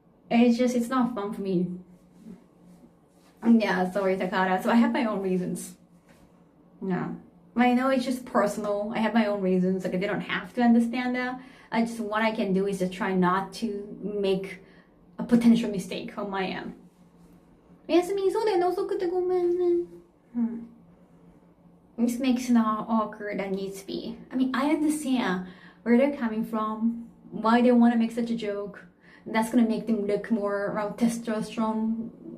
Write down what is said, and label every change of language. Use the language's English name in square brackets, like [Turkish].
[English] It's not fun for me. Yeah, sorry, Takara. So I have my own reasons. No. I know it's just personal. I have my own reasons. Like, they don't have to understand that. What I can do is just try not to make a potential mistake on my end. [Japanese] おやすみ、そうだよね、遅くてごめんね。 [English] This makes it not awkward and needs to be. I mean, I understand where they're coming from, why they want to make such a joke. That's gonna make them look more around testosterone.